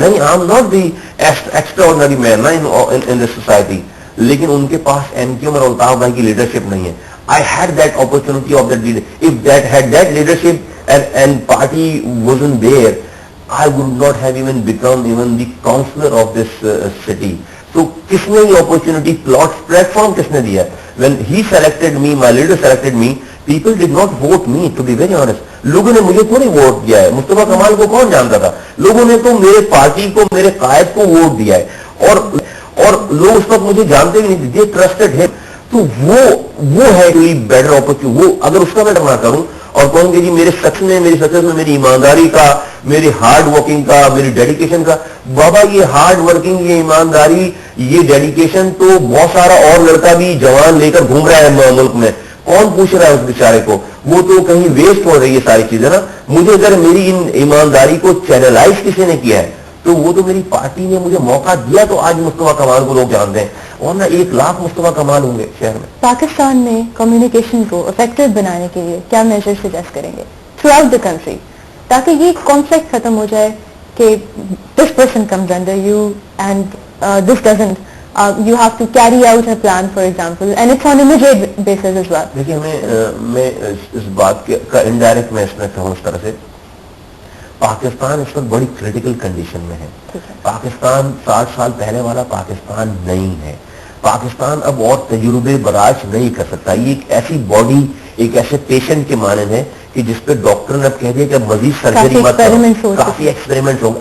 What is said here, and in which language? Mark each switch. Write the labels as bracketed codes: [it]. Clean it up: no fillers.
[ur] نہیں، [en] I am not the extraordinary man in this society, [ur] لیکن ان کے پاس N کیو اور الطاف بھائی کی لیڈرشپ نہیں ہے. [en] I had that opportunity of that leader. If that leadership and party wasn't there, I would not have even become even the councillor of this city. [ur] تو کس نے یہ اپرچونٹی پلیٹفارم کس نے دیا؟ [en] When he selected me, my leader selected me, people did not vote me, to be very honest. [ur] لوگوں نے مجھے تھوڑی ووٹ دیا ہے. مصطفیٰ کمال کو کون جانتا تھا؟ لوگوں نے تو میرے پارٹی کو، میرے قائد کو ووٹ دیا ہے، اور لوگ اس وقت مجھے جانتے بھی نہیں تھے. ٹرسٹڈ ہے. تو وہ ہے کوئی بیٹر اپرچونٹی. وہ اگر اس کا میں نہ کروں اور کہوں کہ جی میری سکسیس میں میری ایمانداری کا، میری ہارڈ ورکنگ کا، میری ڈیڈیکیشن کا، بابا یہ ہارڈ ورکنگ، یہ ایمانداری، یہ ڈیڈیکیشن تو بہت سارا اور لڑکا بھی جوان لے کر گھوم رہا ہے ملک میں. کون پوچھ رہا ہے اس بیچارے کو؟ وہ تو کہیں ویسٹ ہو رہی ہے ساری چیزیں نا. مجھے اگر میری ان ایمانداری کو چینلائز کسی نے کیا ہے تو وہ تو میری پارٹی نے مجھے موقع دیا، تو آج مصطفیٰ کمال کو لوگ جانتے ہیں، ورنہ 1 لاکھ مصطفیٰ کمال ہوں گے شہر میں. پاکستان میں کمیونیکیشن کو افیکٹو بنانے کے لیے کیا میجر سجیسٹ کریں گے تھرو آؤٹ دا کنٹری؟ تاکہ یہ کانفلکٹ ختم ہو جائے کہ [en] this person comes under you and this doesn't. You have to carry out a plan, for example, and it's on immediate basis as well. [ur] دیکھیے میں اس بات کا انڈائریکٹ میں اس میں کہوں اس طرح سے پاکستان اس وقت بڑی کریٹیکل کنڈیشن میں ہے. پاکستان 60 سال پہلے والا پاکستان نہیں ہے. پاکستان اب اور تجربے برداشت نہیں کر سکتا. یہ ایک ایسی باڈی ایک ایسے پیشنٹ کے مانند ہے کہ جس پہ ڈاکٹر نے اب کہہ دیا کہ اب مزید سرجری مت کرو, کافی ایکسپیریمنٹ ہو گئے.